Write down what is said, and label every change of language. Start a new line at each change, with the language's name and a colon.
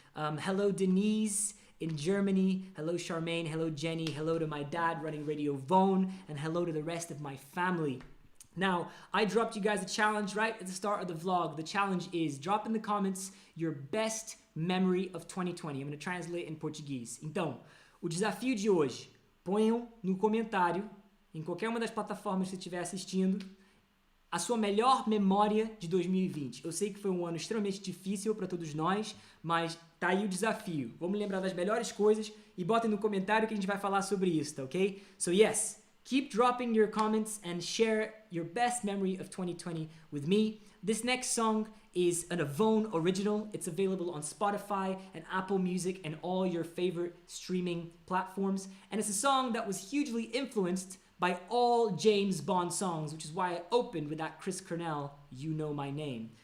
English: Hello, Denise in Germany. Hello, Charmaine. Hello, Jenny. Hello to my dad running Radio Vone. And hello to the rest of my family. Now, I dropped you guys a challenge right at the start of the vlog. The challenge is drop in the comments your best memory of 2020. I'm going to translate in Portuguese.
Portuguese: Então, o desafio de hoje, ponham no comentário, em qualquer uma das plataformas que você estiver assistindo, a sua melhor memória de 2020. Eu sei que foi um ano extremamente difícil para todos nós, mas tá aí o desafio. Vamos lembrar das melhores coisas e botem no comentário que a gente vai falar sobre isso, tá ok?
English: So yes, keep dropping your comments and share your best memory of 2020 with me. This next song is an Vone original. It's available on Spotify and Apple Music and all your favorite streaming platforms. And it's a song that was hugely influenced by all James Bond songs, which is why I opened with that Chris Cornell, You Know My Name.